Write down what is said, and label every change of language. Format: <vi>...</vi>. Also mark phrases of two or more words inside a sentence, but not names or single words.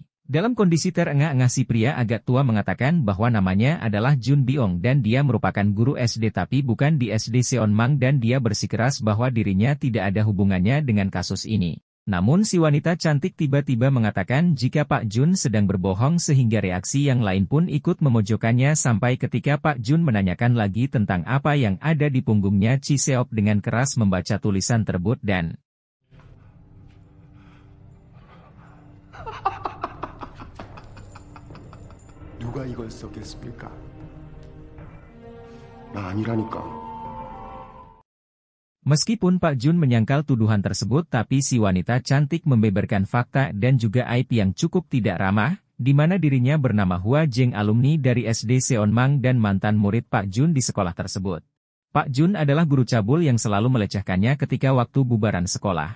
<id>Dalam kondisi terengah-engah si pria agak tua mengatakan bahwa namanya adalah Jun Byong dan dia merupakan guru SD tapi bukan di SD Seonmang dan dia bersikeras bahwa dirinya tidak ada hubungannya dengan kasus ini. Namun si wanita cantik tiba-tiba mengatakan jika Pak Jun sedang berbohong sehingga reaksi yang lain pun ikut memojokkannya sampai ketika Pak Jun menanyakan lagi tentang apa yang ada di punggungnya, Chi Seop dengan keras membaca tulisan tersebut dan</id> <ko>누가 이걸 썼겠습니까? 나 아니라니까.</ko> <id>Meskipun Pak Jun menyangkal tuduhan tersebut, tapi si wanita cantik membeberkan fakta dan juga aib yang cukup tidak ramah, di mana dirinya bernama Hua Jeng, alumni dari SD Seonmang dan mantan murid Pak Jun di sekolah tersebut. Pak Jun adalah guru cabul yang selalu melecehkannya ketika waktu bubaran sekolah.</id>